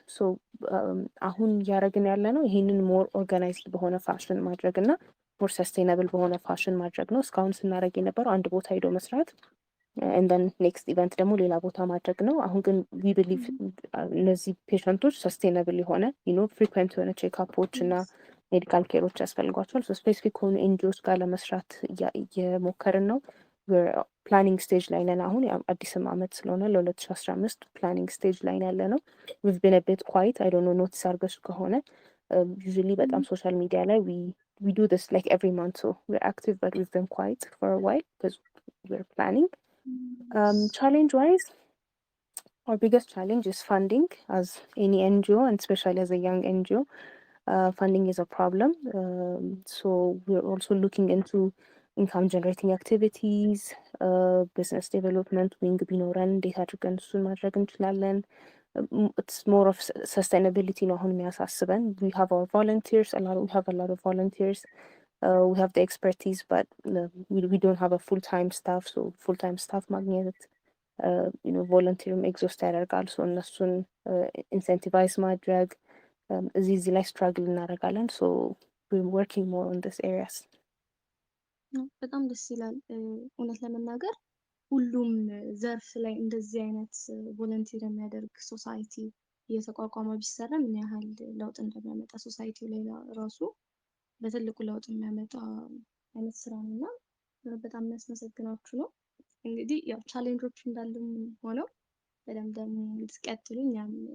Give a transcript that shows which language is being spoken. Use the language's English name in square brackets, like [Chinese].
[Amharic] So አሁን እያደረግን ያለ ነው ይህንን ሞር ኦርጋናይዝድ በሆነ ፋሽን ማድረግ እና ሞር ሰስቴናብል በሆነ ፋሽን ማድረግ ነው። እስካሁን ስናደርግ የነበረው አንድ ቦታ ሄዶ መስራት [English] and then next event [Amharic] ደግሞ ሌላ ቦታ ማድረግ ነው። አሁን ግን we believe እነዚህ ፔሸንቶች ሰስቴናብል የሆነ ፍሪኩዌንት የሆነ ቼክአፖች እና ሜዲካል ኬሮች ያስፈልጓቸዋል። ስፔሲፊክ ሆኑ ኤንጂኦስ ጋር ለመስራት እየሞከርን ነው። ፕላኒንግ ስቴጅ ላይ ነን። አሁን አዲስም አመት ስለሆነ ለ2015 ፕላኒንግ ስቴጅ ላይ ያለ ነው። [English] we've been a bit quiet. I don't know [Amharic] ኖቲስ አድርገሽ ከሆነ [English] usually [Amharic] በጣም ሶሻል ሚዲያ ላይ [English] we do this like every month, so we're active but we've been quiet for a while because we're planning. Challenge wise, our biggest challenge is funding. As any NGO and especially as a young NGO, funding is a problem. So we're also looking into income generating activities, business development wing [Amharic] ቢኖረን እንዴት አድርገን እሱን ማድረግ እንችላለን። [English] It's more of sustainability [Amharic] ነው አሁን የሚያሳስበን። [English] We have our volunteers, we have a lot of volunteers. We have the expertise, but we don't have a full-time staff. So full-time staff ማግኘት volunteering exhaust ያደርጋል። So እነሱን incentivize [Amharic] ማድረግ እዚህ ላይ [English] struggle እናደርጋለን። So we're working more on this areas. [Amharic] በጣም ደስ ይላል። እውነት ለመናገር ሁሉም ዘርፍ ላይ እንደዚህ አይነት ቮለንቲር የሚያደርግ ሶሳይቲ እየተቋቋመ ቢሰራ ምን ያህል ለውጥ እንደሚያመጣ ሶሳይቲው ላይ ራሱ በትልቁ ለውጥ የሚያመጣ አይነት ስራ ነውና በጣም የሚያስመሰግናችሁ ነው። እንግዲህ ያው ቻሌንጆች እንዳሉም ሆነው በደንብ ደግሞ እንድትቀጥሉ እኛም